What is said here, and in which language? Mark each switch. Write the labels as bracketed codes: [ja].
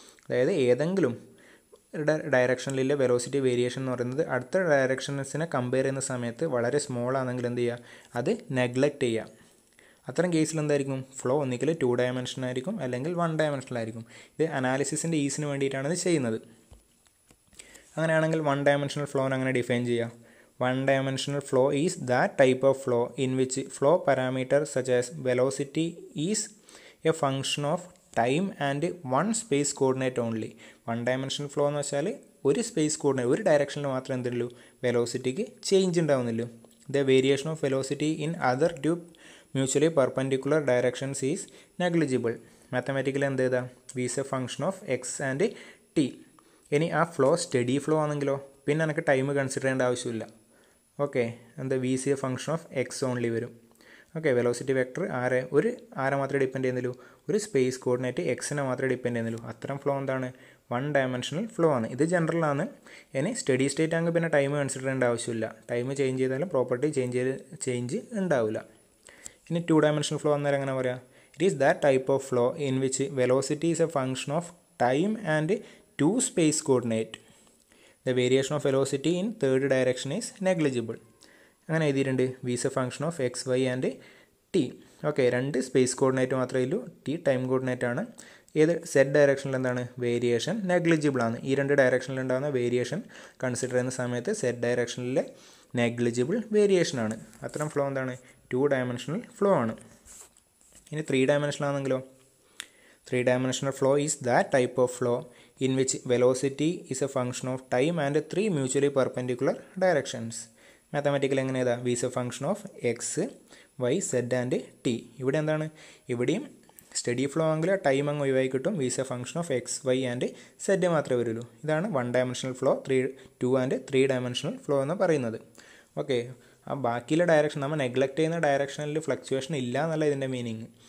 [ml] അതായത് ഏതെങ്കിലും ഡയറക്ഷനിലെ velocity variation എന്ന് പറയുന്നത് അടുത്ത ഡയറക്ഷൻസിനെ കമ്പയർ ചെയ്യുന്ന സമയത്ത് വളരെ സ്മോൾ ആണെങ്കിൽ എന്ത് ചെയ്യുക? അത് നെഗ്ലക്റ്റ് ചെയ്യുക. അത്തരം കേസിൽ എന്തായിരിക്കും? ഫ്ലോ ഒന്നിക്കൽ 2 ഡയമെൻഷൻ ആയിരിക്കും, അല്ലെങ്കിൽ 1 ഡയമെൻഷനിലായിരിക്കും. ഇത് അനാലിസിസിൻ്റെ ഈസിന് വേണ്ടിയിട്ടാണ് ഇത് ചെയ്യുന്നത്. അങ്ങനെയാണെങ്കിൽ 1 ഡയമെൻഷണൽ ഫ്ലോനെ അങ്ങനെ ഡിഫൈൻ ചെയ്യുക. [en] 1 dimensional flow is that type of flow in which flow parameter such as velocity is a function of time and one space coordinate only. [ml] 1 dimensional flow എന്ന് വെച്ചാൽ ഒരു സ്പേസ് കോർഡിനേറ്റ്, ഒരു ഡയറക്ഷനിൽ മാത്രമേ എന്തുള്ളൂ വെലോസിറ്റിക്ക് change ഉണ്ടാവുന്നുള്ളൂ. [en] The variation of velocity in other two mutually perpendicular directions is negligible. Mathematically [ml] എന്ത് ചെയ്താൽ [en] V is a function of X and T. [ml] ഇനി ആ ഫ്ലോ സ്റ്റഡി ഫ്ലോ ആണെങ്കിലോ പിന്നെ എനിക്ക് ടൈം കൺസിഡർ ചെയ്യേണ്ട ആവശ്യമില്ല. ഓക്കെ, എന്താ [en] V is a function of X only [ml] വരും. ഓക്കെ, വെലോസിറ്റി വെക്ടർ ആരെ മാത്രമേ ഡിപ്പെൻഡ് ചെയ്യുന്നുള്ളൂ? ഒരു സ്പേസ് കോർഡിനേറ്റ് എക്സിനെ മാത്രമേ ഡിപ്പെൻഡ് ചെയ്യുന്നുള്ളൂ. അത്തരം ഫ്ലോ എന്താണ്? 1 ഡയമെൻഷണൽ ഫ്ലോ ആണ്. ഇത് ജനറലാണ്. ഇനി സ്റ്റഡി സ്റ്റേറ്റ് ആണെങ്കിൽ പിന്നെ ടൈം കൺസിഡർ ചെയ്യേണ്ട ആവശ്യമില്ല. ടൈം ചേഞ്ച് ചെയ്താലും പ്രോപ്പർട്ടി ചേഞ്ച് ഉണ്ടാവില്ല. ഇനി 2 ഡയമെൻഷണൽ ഫ്ലോ അന്നേരം എങ്ങനെ പറയാം? [en] It is that type of flow in which velocity is a function of time and 2 space coordinate. The variation of velocity in third direction is negligible. [ml] അങ്ങനെ എഴുതിയിട്ടുണ്ട്. [en] V is a function of X Y and T. [ml] Okay, 2 space coordinate മാത്രമേ ഉള്ളൂ, T time coordinate ആണ്. ഏത് Z ഡയറക്ഷനിൽ എന്താണ് variation negligible ആണ്. ഈ 2 ഡയറക്ഷനിൽ ഉണ്ടാകുന്ന വേരിയേഷൻ കൺസിഡർ ചെയ്യുന്ന സമയത്ത് സെഡ് ഡയറക്ഷനിലെ നെഗ്ലിജിബിൾ വേരിയേഷൻ ആണ്. അത്തരം ഫ്ലോ എന്താണ്? 2 ഡയമെൻഷണൽ ഫ്ലോ ആണ്. ഇനി 3 ഡയമെൻഷണൽ ആണെങ്കിലോ [en] 3 dimensional flow is that type of flow in which velocity is a function of time and 3 mutually perpendicular directions. [ml] Mathematical എങ്ങനെ ഏതാ? [en] V is a function of X Y Z and T. [ml] ഇവിടെ എന്താണ്? ഇവിടെയും study flow ആണെങ്കിൽ time അങ്ങ് ഒഴിവായി കിട്ടും. [en] V is a function of X Y and Z [ml] മാത്രമേ വരുള്ളൂ. ഇതാണ് 1 dimensional flow, 2 and 3 dimensional flow എന്ന് പറയുന്നത്. ഓക്കെ, ആ ബാക്കിയുള്ള ഡയറക്ഷൻ നമ്മൾ നെഗ്ലക്റ്റ് ചെയ്യുന്ന ഡയറക്ഷനിൽ ഫ്ലക്ച്വേഷൻ ഇല്ല എന്നല്ല ഇതിൻ്റെ മീനിങ്.